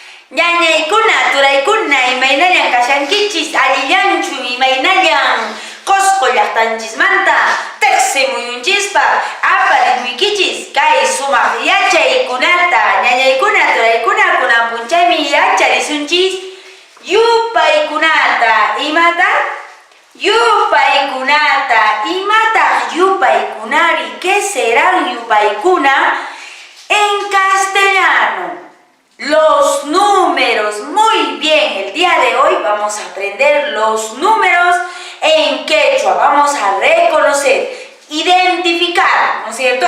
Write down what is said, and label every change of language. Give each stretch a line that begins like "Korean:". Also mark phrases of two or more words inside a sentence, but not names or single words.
Quechua: Ñañaykuna turaykuna imaynallañ kashankichis allillanchu imaynallañ Qusqu llaqtanchismanta tiqsi muyunchispa aparikuykichis kay sumaq yachaykunata ñañaykuna turaykuna kunan punchaymi yacharisunchis yupaykunata imataq yupaykunari
Spanish: ¿qué serán
Quechua: yupaykuna?
Spanish: En castellano los números. Muy bien, el día de hoy vamos a aprender los números en quechua. Vamos a reconocer, identificar, ¿no es cierto?